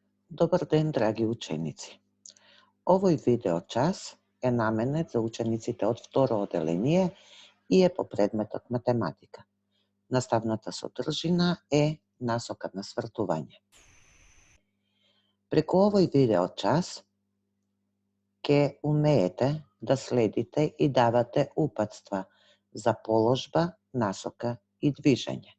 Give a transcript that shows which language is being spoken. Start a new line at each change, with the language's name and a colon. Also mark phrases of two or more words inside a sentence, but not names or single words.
Macedonian: Dobar den, dragi učenici. Ovoj video čas je namenet za учениците од второ оделение и е по предметот математика. Наставната содржина е насока на свртување. Преку овој видео час ќе умеете да следите и давате упатства за положба, насока и движење.